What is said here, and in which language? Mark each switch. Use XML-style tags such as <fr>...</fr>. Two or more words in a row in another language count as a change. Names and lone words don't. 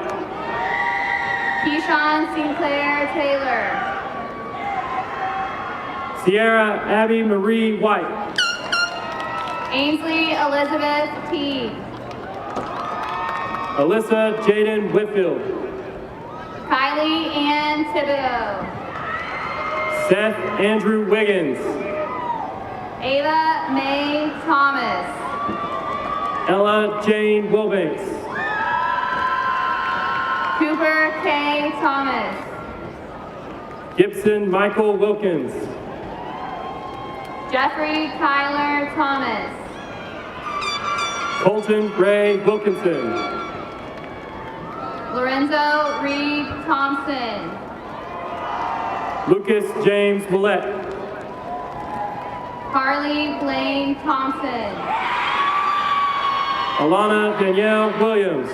<en>Keyshawn Sinclair Taylor. Sierra Abby Marie White. Ainsley Elizabeth Teague. Alyssa Jaden Whitfield. Kylie Ann Thibodeau. Seth Andrew Wiggins. Ava Mae Thomas. Ella Jane Wilbanks. Cooper K. Thomas. Gibson Michael Wilkins. Jeffrey Kyler Thomas. Colton Ray Wilkinson. Lorenzo Reed Thompson. Lucas James Willett. Carly Blaine Thompson. Alana Danielle Williams.</en>